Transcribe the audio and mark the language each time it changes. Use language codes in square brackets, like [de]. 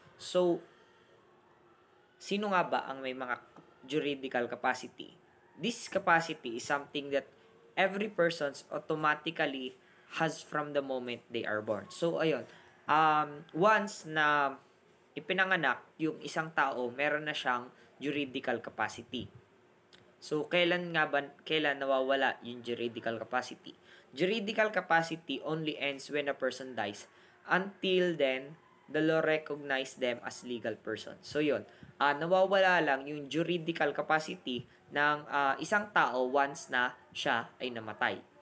[tl] So, sino nga ba ang may mga juridical capacity? [en] This capacity is something that every person automatically has from the moment they are born. [tl] So, ayun. Once na ipinanganak yung isang tao, meron na siyang juridical capacity. So, kailan nawawala yung juridical capacity? [en] Juridical capacity only ends when a person dies. Until then, the law recognize them as legal person. [tl] So, yun. Nawawala lang yung juridical capacity ng isang tao once na siya ay namatay.